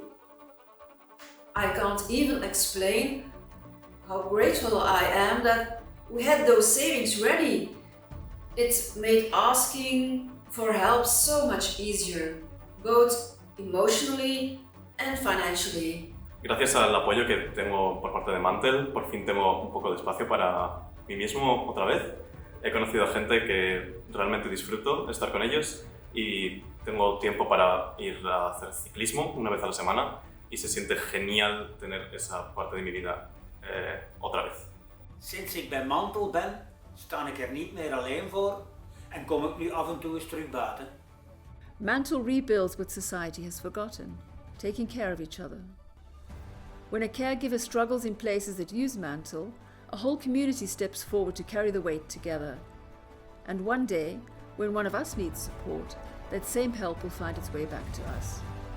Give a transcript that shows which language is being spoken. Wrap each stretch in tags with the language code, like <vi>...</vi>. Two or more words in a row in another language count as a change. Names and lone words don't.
<en>I can't even explain how grateful I am that we had those savings ready. It made asking for help so much easier, both emotionally and financially.</en> <es>Gracias al apoyo que tengo por parte de Mantl, por fin tengo un poco de espacio para mí mismo otra vez. He conocido a gente que realmente disfruto estar con ellos y tengo tiempo para ir a hacer ciclismo una vez a la semana y se siente genial tener esa parte de mi vida otra vez.</es> <nl>Sinds ik bij Mantl ben, sta ik er niet meer alleen voor en kom ik nu af en toe eens terug buiten.</nl> <en>Mantl rebuilds what society has forgotten, taking care of each other. When a caregiver struggles in places that use Mantl, a whole community steps forward to carry the weight together. And one day, when one of us needs support, that same help will find its way back to us.</en>